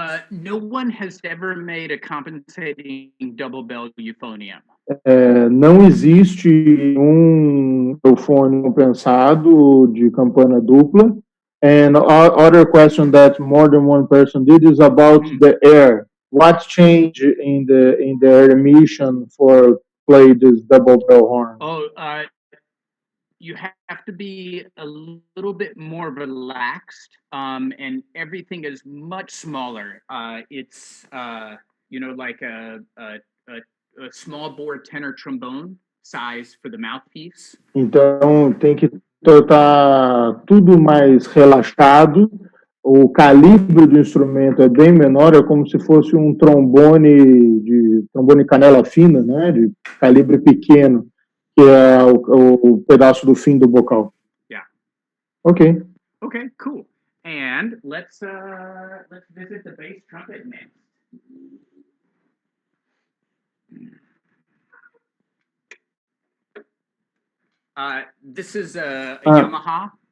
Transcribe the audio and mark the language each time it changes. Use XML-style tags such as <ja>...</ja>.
<en>No one has ever made a compensating double bell euphonium.</en> <pt>Não existe um eufônio compensado de campana dupla.</pt> <en>And other question that more than one person did is about the air. What changed in the air emission for play this double bell horn? You have to be a little bit more relaxed, and everything is much smaller. It's like a small bore tenor trombone size for the mouthpiece.</en> <pt>Então tem que estar tudo mais relaxado. O calibre do instrumento é bem menor, é como se fosse um trombone canela fina, né, de calibre pequeno, que é o pedaço do fim do bocal.</pt> <en>Yeah. Okay. Okay, cool. And let's visit the bass trumpet next. This is a Yamaha.</en>